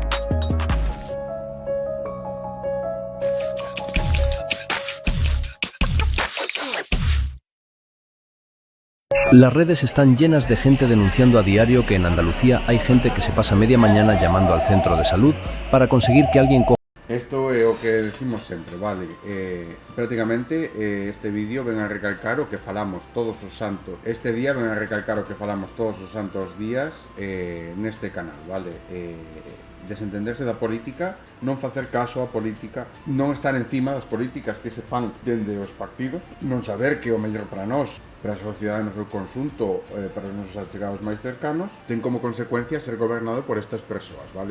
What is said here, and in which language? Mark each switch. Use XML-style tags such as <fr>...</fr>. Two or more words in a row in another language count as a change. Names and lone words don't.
<es>Las redes están llenas de gente denunciando a diario que en Andalucía hay gente que se pasa media mañana llamando al centro de salud para conseguir que alguien coja.</es> <gl>Isto é o que decimos sempre, vale? Prácticamente este vídeo ven a recalcar o que falamos todos os santos. Este día ven a recalcar o que falamos todos os santos días neste canal, vale? Desentenderse da política, non facer caso á política, non estar encima das políticas que se fan dende os partidos, non saber que é o mellor para nós, para a sociedade no seu conxunto, para os nosos achegados máis cercanos, ten como consecuencia ser gobernado por estas persoas, vale?</gl>